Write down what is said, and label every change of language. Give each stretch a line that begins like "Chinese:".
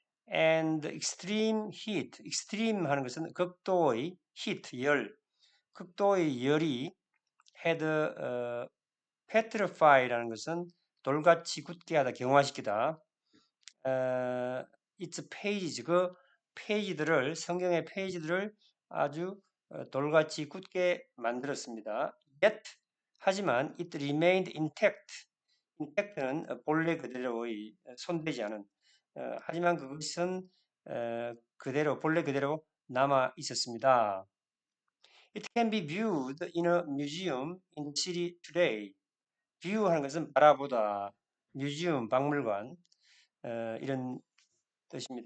English: And extreme heat,
Korean: extreme 하는 것은 극도의 heat, 열, 극도의 열이
English: had petrify
Korean: 라는 것은 돌같이 굳게 하다, 경화시키다.
English: its pages,
Korean: 그 페이지들을, 성경의 페이지들을 아주 돌같이 굳게 만들었습니다.
English: Yet,
Korean: 하지만
English: it remained intact.
Korean: intact는 본래 그대로의 손대지 않은. 하지만 그것은 그대로 본래 그대로 남아 있었습니다.
English: It can be viewed in a museum in the city today.
Korean: view 하는 것은 바라보다, 뮤지엄, 박물관 이런 뜻입니다.